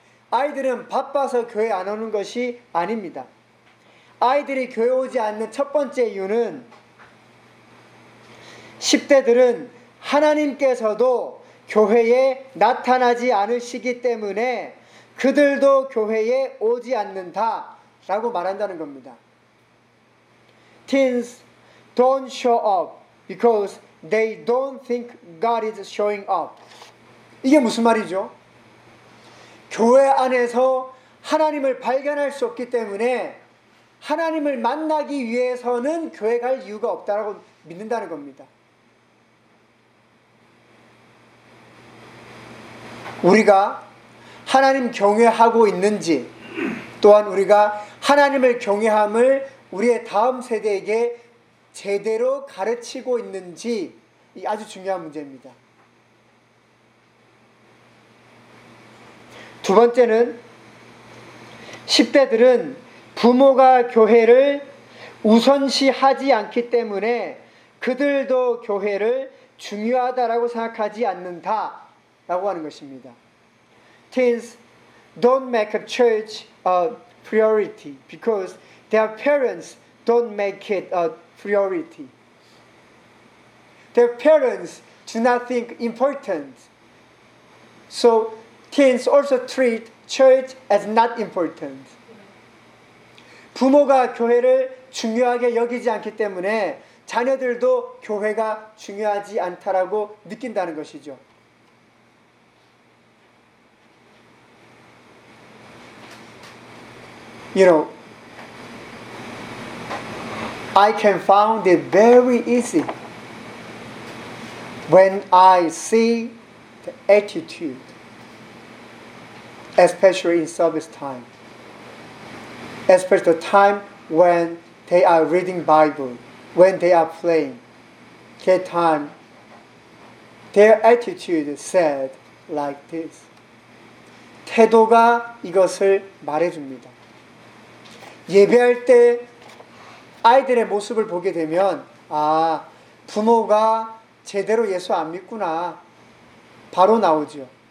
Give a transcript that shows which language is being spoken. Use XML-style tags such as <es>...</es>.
<ko>아이들은 바빠서 교회 안 오는 것이 아닙니다. 아이들이 교회 오지 않는 첫 번째 이유는 10대들은 하나님께서도 교회에 나타나지 않으시기 때문에 그들도 교회에 오지 않는다라고 말한다는 겁니다.</ko> <en>Teens don't show up because they don't think God is showing up.</en> <ko>이게 무슨 말이죠? 교회 안에서 하나님을 발견할 수 없기 때문에 하나님을 만나기 위해서는 교회 갈 이유가 없다라고 믿는다는 겁니다. 우리가 하나님 경외하고 있는지 또한 우리가 하나님을 경외함을 우리의 다음 세대에게 제대로 가르치고 있는지 아주 중요한 문제입니다. 두 번째는 10대들은 부모가 교회를 우선시하지 않기 때문에 그들도 교회를 중요하다라고 생각하지 않는다라고 하는 것입니다.</ko> <en>Teens don't make a church a priority because their parents don't make it a priority. Their parents do not think important. So teens also treat church as not important.</en> <ko>부모가 교회를 중요하게 여기지 않기 때문에 자녀들도 교회가 중요하지 않다라고 느낀다는 것이죠.</ko> <en>여러분, you know, I can found it very easy when I see the attitude, especially in service time, especially the time when they are reading Bible, when they are playing, that time, their attitude said like this.</en> <ko>태도가 이것을 말해줍니다. 예배할 때 아이들의 모습을 보게 되면 아 부모가 제대로 예수 안 믿구나 바로 나오죠.</ko>